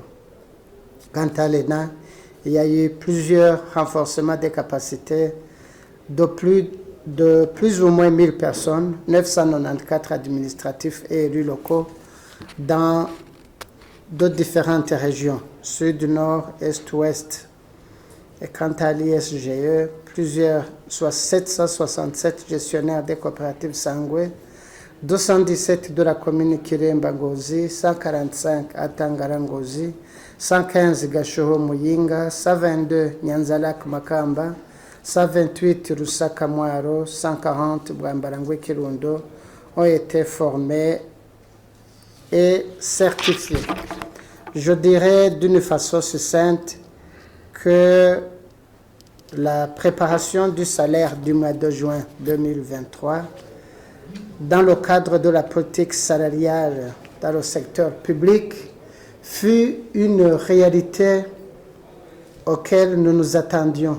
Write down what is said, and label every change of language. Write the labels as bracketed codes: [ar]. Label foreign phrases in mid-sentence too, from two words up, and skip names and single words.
[fr] Quant à l'ENA, il y a eu plusieurs renforcements des capacités de plus ou moins 1000 personnes, 994 administratifs et élus locaux dans de différentes régions, sud, nord, est, ouest. Et quant à l'ISGE, soit 767 gestionnaires des coopératives Sangwe, 217 de la commune Kiremba-Ngozi, 145 à Tangara-Ngozi, 115 Gashoho-Muyinga, 122 Nyanzalak-Makamba, 128 Rusaka-Mwaro, 140 Bwambarangwe-Kirundo ont été formés et certifiés. Je dirais d'une façon succincte que la préparation du salaire du mois de juin 2023 dans le cadre de la politique salariale dans le secteur public fut une réalité auquel nous nous attendions.